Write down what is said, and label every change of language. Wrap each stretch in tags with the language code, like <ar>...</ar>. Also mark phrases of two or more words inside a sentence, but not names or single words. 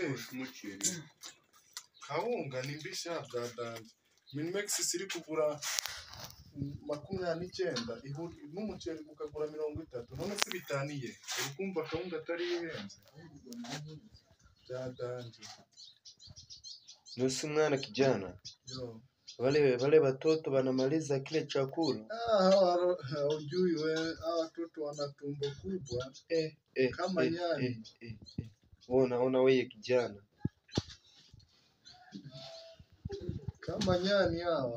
<rn>Kawunga ni mbisha bwadanje. Minmex siri kugura 29 n'umuceri ukagura 30 none se bitaniye urukumva kawunga atari yihenze bwadanje.</rn> <sw>Nusu mwana kijana. Yo. Wale watoto wanamaliza kile chakula. Ujui we watoto wana tumbo kubwa. Kama nyani. Ona wewe kijana. Kama nyani hawa.</sw>